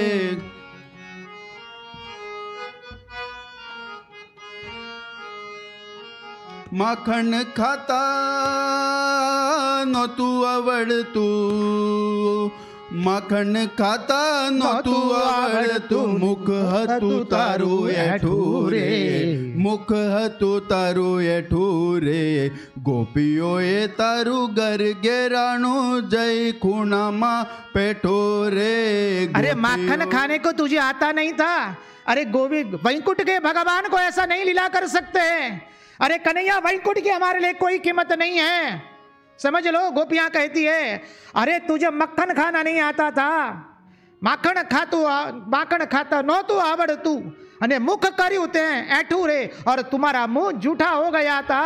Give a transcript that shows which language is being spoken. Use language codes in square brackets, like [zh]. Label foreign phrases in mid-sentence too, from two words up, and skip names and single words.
[gu] માખણ ખાતા નો તૂ આવડતૂ, માખણ ખાતા નો તૂ આવડતૂ, મુખ હતુ તારૂ એઠૂરે, મુખ હતુ તારૂ એઠૂરે। ગોપીઓ એ તારૂ ઘર ઘેરાણુ જય ખૂણા મા પેઠોરે। [hi] अरे माखन खाने को तुझे आता नहीं था? अरे गोविंद वैकुंठ के भगवान को ऐसा नहीं लीला कर सकते हैं। अरे कन्हैया वैकुंठ की हमारे लिए कोई कीमत नहीं है, समझ लो। गोपियां कहती है अरे तुझे मक्खन खाना नहीं आता था, [gu] માખણ ખાતા નો તૂ આવડ તૂ, અને મુખ કર્યુ તે એઠૂ રે, [hi] और तुम्हारा मुंह झूठा हो गया था।